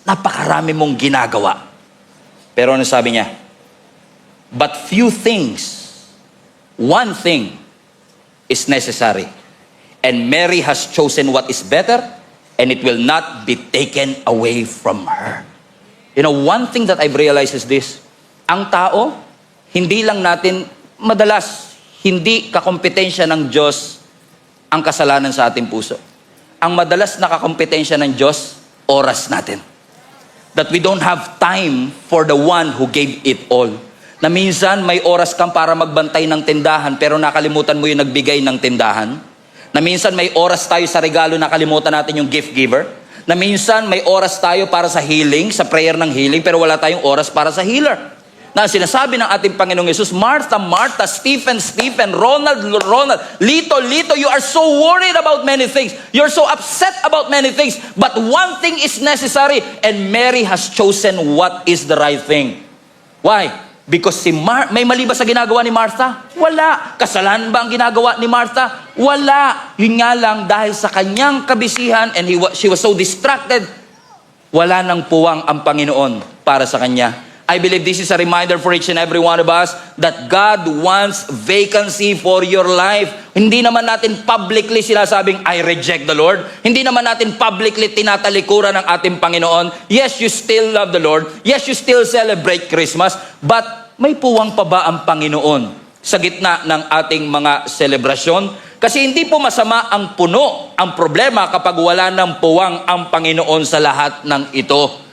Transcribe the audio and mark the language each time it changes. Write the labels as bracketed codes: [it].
[tl] Napakarami mong ginagawa. Pero ano sabi niya? [en] But few things, one thing is necessary. And Mary has chosen what is better, and it will not be taken away from her. You know, one thing that I've realized is this. [tl] Ang tao, hindi lang natin, madalas, hindi kakompetensya ng Diyos ang kasalanan sa ating puso. Ang madalas na kakompetensya ng Diyos, oras natin. [en] That we don't have time for the one who gave it all. [tl] Na minsan may oras kang para magbantay ng tindahan pero nakalimutan mo yung nagbigay ng tindahan. Na minsan may oras tayo sa regalo, nakalimutan natin yung gift giver. Na minsan may oras tayo para sa healing, sa prayer ng healing, pero wala tayong oras para sa healer. Na sinasabi ng ating Panginoong Yesus, Martha, Martha, Stephen, Ronald, Lito, [en] you are so worried about many things. You're so upset about many things. But one thing is necessary, and Mary has chosen what is the right thing. Why? Because [tl] may mali ba sa ginagawa ni Martha? Wala. Kasalanan ba ang ginagawa ni Martha? Wala. Yun nga lang, dahil sa kanyang kabisihan [en] and she was so distracted, [tl] wala nang puwang ang Panginoon para sa kanya. [en] I believe this is a reminder for each and every one of us that God wants vacancy for your life. [tl] Hindi naman natin publicly sinasabing, [en] I reject the Lord. [tl] Hindi naman natin publicly tinatalikuran ng ating Panginoon. [en] Yes, you still love the Lord. Yes, you still celebrate Christmas. [tl] But may puwang pa ba ang Panginoon sa gitna ng ating mga selebrasyon? Kasi hindi po masama ang puno. Ang problema kapag wala ng puwang ang Panginoon sa lahat ng ito.